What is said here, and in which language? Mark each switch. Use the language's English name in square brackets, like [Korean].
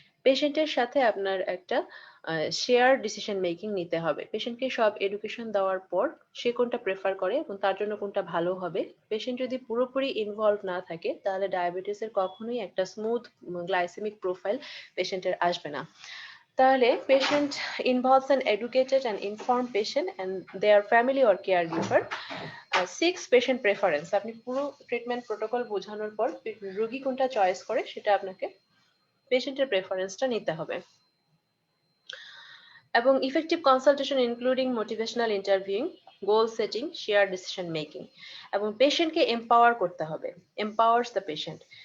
[Bangla] পেশেন্টের সাথে আপনার একটা শেয়ার ডিসিশন মেকিং নিতে হবে। পেশেন্টকে সব এডুকেশন দেওয়ার পর সে কোনটা প্রেফার করে এবং তার জন্য কোনটা ভালো হবে। পেশেন্ট যদি পুরোপুরি ইনভলভ না থাকে তাহলে ডায়াবেটিসের কখনোই একটা স্মুথ গ্লাইসেমিক প্রোফাইল পেশেন্টের আসবে না। তাহলে [English] patient involves an educated and informed patient and their family or caregiver. [Bangla] 6 patient preference, আপনি পুরো ট্রিটমেন্ট প্রোটোকল বোঝানোর পর রোগী কোনটা চয়েস করে সেটা আপনাকে পেশেন্টের প্রেফারেন্সটা নিতে হবে। এবং [English] effective consultation including motivational interviewing, [Bangla] গোল সেটিং, শেয়ার ডিসিশন মেকিং, এবং পেশেন্টকে এম্পাওয়ার করতে হবে, [English] Empowers the patient.